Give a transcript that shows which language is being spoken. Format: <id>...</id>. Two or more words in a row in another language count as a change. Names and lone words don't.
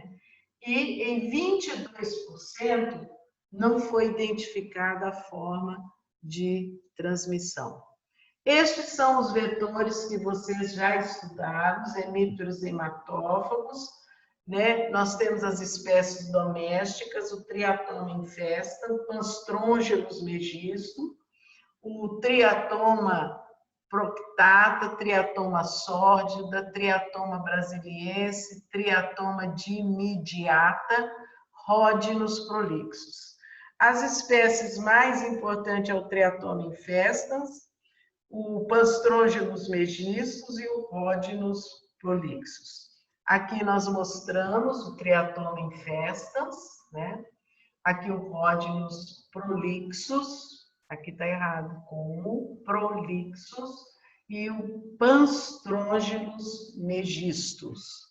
<pt>E em 22% não foi identificada a forma de transmissão. Estes são os vetores que vocês já estudaram, os hemípteros hematófagos, né? Nós temos as espécies domésticas, o triatoma infesta, o Panstrongelus megisto, o triatoma proctata, triatoma sórdida, triatoma brasiliense, triatoma dimidiata, Rhodinus prolixus. As espécies mais importantes é o triatoma infestans, o Panstrongelus megistus e o Rhodinus prolixus. Aqui nós mostramos o triatoma infestans, né? Aqui o Rhodinus prolixus, aqui está errado, com o prolixus, e o Panstrongelus megistus.</pt>